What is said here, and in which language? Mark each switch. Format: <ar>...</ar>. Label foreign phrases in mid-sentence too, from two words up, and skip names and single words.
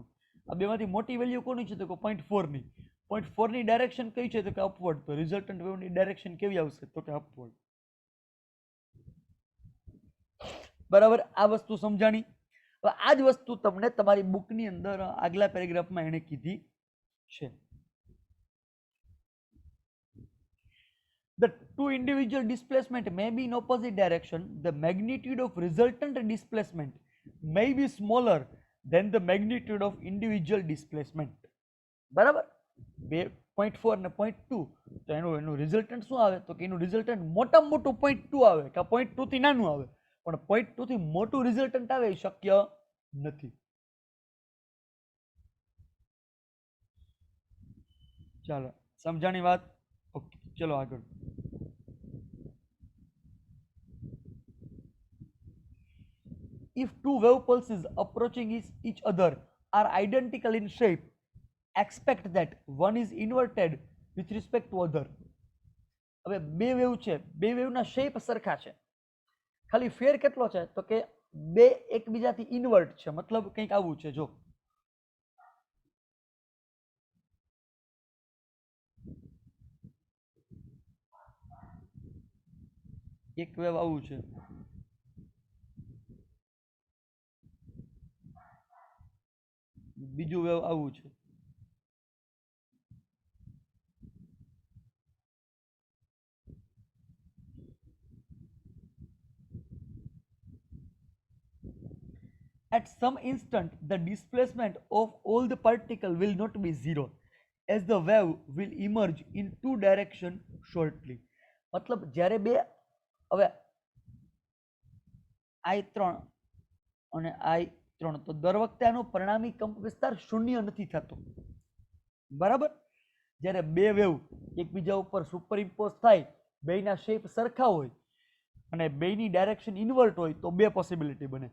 <gu>આ બેમાંથી મોટી વેલ્યુ કોની છે તો કે 0.4 ની. 0.4 ની ડાયરેક્શન કઈ છે તો કે અપવર્ડ. તો રિઝલ્ટન્ટ વેવની ડાયરેક્શન કેવી આવશે તો કે અપવર્ડ. બરાબર. આ વસ્તુ સમજાણી? હવે આ જ વસ્તુ તમને તમારી બુકની અંદર આગલા પેરેગ્રાફમાં એને કીધી છે.</gu> <en>The two individual displacement may be in opposite direction. The magnitude of resultant displacement may be smaller than the magnitude of individual displacement.</en> <gu>બરાબર. 0.4 ને 0.2 તો એનું રિઝલ્ટન્ટ શું આવે તો કે એનું રિઝલ્ટન્ટ મોટામાં મોટું 0.2 આવે કે 0.2 થી નાનું આવે, પણ 0.2 થી મોટું રિઝલ્ટન્ટ આવે એ શક્ય નથી. ચાલો સમજાણી વાત? ઓકે ચલો આગળ.</gu> <en>If two wave pulses approaching each other are identical in shape, expect that one is inverted with respect to other.</en> <gu>હવે બે વેવ છે, બે વેવના શેપ સરખા છે, ખાલી ફેર કેટલો છે તો કે બે એકબીજાથી ઇન્વર્ટ છે. મતલબ કંઈક આવું છે. જો એક વેવ આવું છે, બીજું વેવ આવું છે.</gu> <en>At some instant, the displacement of all the particle will not be zero, as the wave will emerge in two direction shortly.</en> <gu>મતલબ જ્યારે બે હવે I3 અને I3 તો દર વખતે આનો પરિણામી કંપ વિસ્તાર શૂન્ય નથી થતો. બરાબર. જ્યારે બે વેવ એકબીજા ઉપર સુપરઇમ્પોઝ થાય, બેયના શેપ સરખા હોય અને બેયની ડાયરેક્શન ઇન્વર્ટ હોય તો બે પોસિબિલિટી બને.</gu>